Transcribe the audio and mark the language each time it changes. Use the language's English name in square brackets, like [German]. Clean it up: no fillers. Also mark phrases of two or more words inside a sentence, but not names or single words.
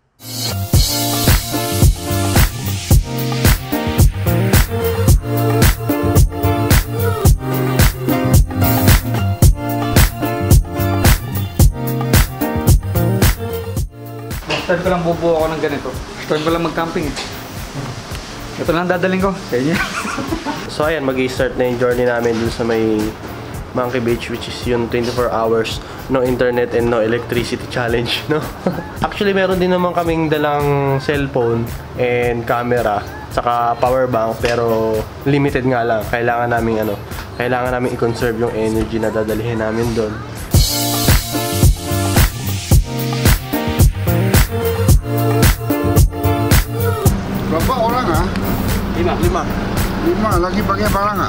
[Filipino] Start ko lang bubuo ako ng ganito. Start ko lang mag-camping eh. Ito lang dadaling ko sa inyo. So ayan, mag-i-start na yung journey namin dun sa may Monkey Beach, [English] which is [Filipino] yung [English] 24 hours, no internet and no electricity challenge, [Filipino] no? Actually, meron din naman kaming dalang [English] cellphone and camera, [Filipino] saka [English] power bank, [Filipino] pero limited nga lang. Kailangan namin i-conserve yung energy na dadalhin namin doon. [Malay] Berapa orang ah? 5 lagi pakai barang ah?